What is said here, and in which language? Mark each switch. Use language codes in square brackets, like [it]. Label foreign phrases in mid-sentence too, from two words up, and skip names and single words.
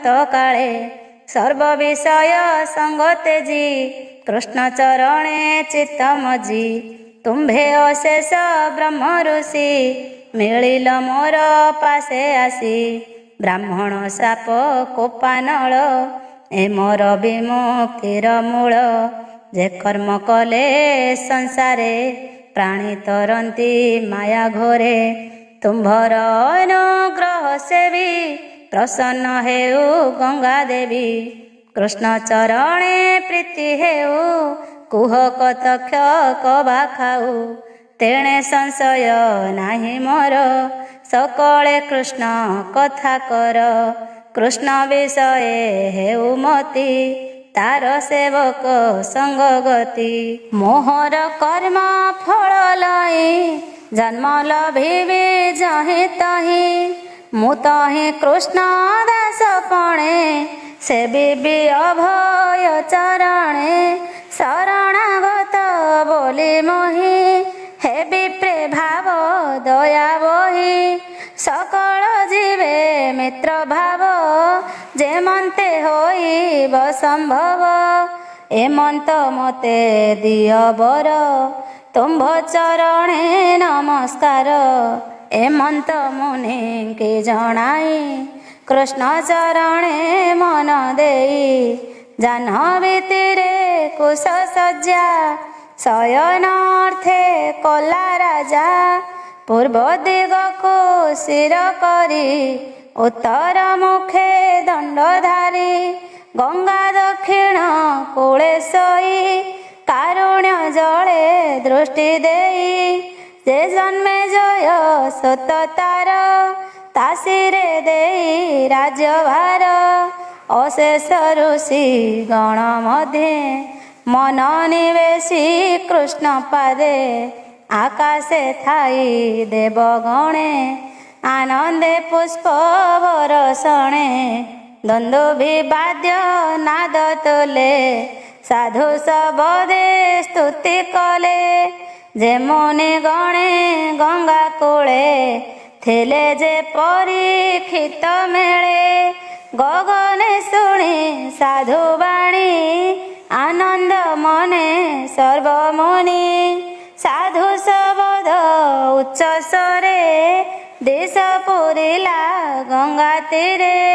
[or] କାଳେ ସର୍ବ ବିଷୟ ସଙ୍ଗ ତେଜି କୃଷ୍ଣ ଚରଣେ ଚିତ୍ତ ମଜି ତୁମ୍ଭେ ଅଶେଷ ବ୍ରହ୍ମ ଋଷି ମିଳିଲ ମୋର ପାଶେ ଆସି ବ୍ରାହ୍ମଣ ଶାପ କୋପାନଳ ଏ ମୋର ବିମୁକ୍ତିର ମୂଳ ଯେ କର୍ମ କଲେ ସଂସାରେ ପ୍ରାଣୀ ତରନ୍ତି ମାୟା ଘୋରେ ତୁମ୍ଭର ଅନୁଗ୍ରହ ସେବି ପ୍ରସନ୍ନ ହେଉ ଗଙ୍ଗା ଦେବୀ କୃଷ୍ଣ ଚରଣେ ପ୍ରୀତି ହେଉ କୁହ କତକ୍ଷ କବା ଖାଉ ତେଣେ ସଂଶୟ ନାହିଁ ମୋର ସକଳେ କୃଷ୍ଣ କଥା କର କୃଷ୍ଣ ବିଷୟ ହେଉ ମତି ତାର ସେବକ ସଙ୍ଗ ଗତି ମୋହର କର୍ମ ଫଳ ଲାଇ ଜନ୍ମ ଲଭିବେ ଯହିଁ ତହିଁ ମୁ ତହିଁ କୃଷ୍ଣ ଦାସ ପଣେ ସେ ଭି ଅଭୟ ଚରଣେ ଶରଣାଗତ ବୋଲି ମୋହି ହେ ବିପ୍ରେ ଭାବ ଦୟା ବହି ସକଳ ଜୀବେ ମିତ୍ର ଭାବ ଯେ ମନ୍ତେ ହୋଇବ ସମ୍ଭବ ଏମନ୍ତ ମତେ ଦିଅ ବର ତୁମ୍ଭ ଚରଣେ ନମସ୍କାର ଏମନ୍ତ ମୁନି କେ ଜଣାଇ କୃଷ୍ଣ ଚରଣେ ମନ ଦେଇ ଜାହ୍ନବୀ ତୀରେ କୁଶ ସଜ୍ଜା ଶୟନାର୍ଥେ କଲା ରାଜା ପୂର୍ବ ଦିଗ କୋ ଶିର କରି ଉତ୍ତର ମୁଖେ ଦଣ୍ଡଧାରୀ ଗଙ୍ଗା ଦକ୍ଷିଣ କୂଳେ ସୋଇ କାରୁଣ୍ୟ ଜଳେ ଦୃଷ୍ଟି ଦେଇ ଯେ ଜନ୍ମେ ଜୟ ସତ ତାର ତାସିରେ ଦେଇ ରାଜ୍ୟଭାର ଅଶେଷ ଋଷି ଗଣ ମଧ୍ୟେ ମନ ନିବେଶି କୃଷ୍ଣ ପାଦେ ଆକାଶେ ଥାଇ ଦେବଗଣେ ଆନନ୍ଦେ ପୁଷ୍ପ ବରଷଣେ ଦ୍ୱନ୍ଦ୍ୱୀ ବାଦ୍ୟ ନାଦ ତୋଳେ ସାଧୁ ଶବଦେ ସ୍ତୁତି କଲେ ଯେ ମୁନି ଗଣେ ଗଙ୍ଗା କୂଳେ ଥିଲେ ଯେ ପରୀକ୍ଷିତ ମେଳେ ଗଗନେ ଶୁଣି ସାଧୁ ବାଣୀ ଆନନ୍ଦ ମନେ ସର୍ବମୁନି ସାଧୁ ଶବଦ ଉଚ୍ଚ ସ୍ୱରେ ଦେଶ ପୂରିଲା ଗଙ୍ଗା ତୀରେ